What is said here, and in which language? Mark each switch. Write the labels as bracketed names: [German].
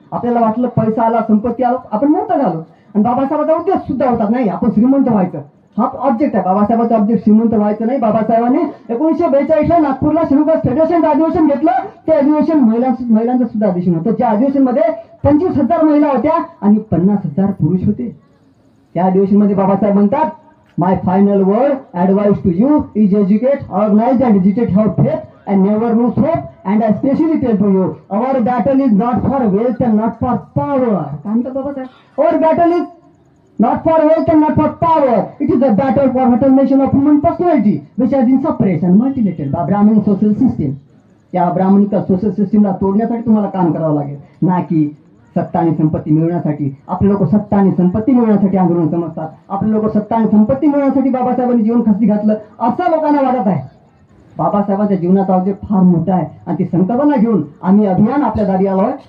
[Marathi] आपल्याला वाटलं पैसा आला, संपत्ती आलो, आपण मोठं झालो. आणि बाबासाहेबांचा उद्देश सुद्धा होता नाही आपण श्रीमंत व्हायचं. हा ऑब्जेक्ट आहे बाबासाहेबांचा ऑब्जेक्ट, श्रीमंत व्हायचं नाही. बाबासाहेबांनी 1942ला नागपूरला श्रीनिवास फेडरेशन अधिवेशन घेतलं. ते अधिवेशन महिलांचं सुद्धा अधिवेशन होतं. त्या अधिवेशन मध्ये 25,000 महिला होत्या आणि 50,000 पुरुष होते. त्या अधिवेशन मध्ये बाबासाहेब म्हणतात, [English] My final word advice to you is educate, organise and educate your faith and never lose hope, and I especially tell to you, our battle is not for wealth and not for power. [Marathi] काय म्हणतात Babasaheb, [English] our battle is not for wealth and not for power. It is a battle for alternation of human personality, which has been suppressed and mutilated by Brahmin social system. [Marathi] या Brahmanic social सिस्टीमला तोडण्यासाठी तुम्हाला काम करावं लागेल, ना की सत्ता आणि संपत्ती मिळवण्यासाठी. आपले लोक सत्ता आणि संपत्ती मिळवण्यासाठी आंदोलन समजतात. आपले लोक सत्ता आणि संपत्ती मिळवण्यासाठी बाबासाहेबांनी जीवन खर्ची घातलं असं लोकांना वाटत आहे. बाबासाहेबांच्या जीवनाचा उद्देश फार मोठा आहे आणि ती संकल्पना घेऊन आम्ही अभियान आपल्या दारी आलो आहे.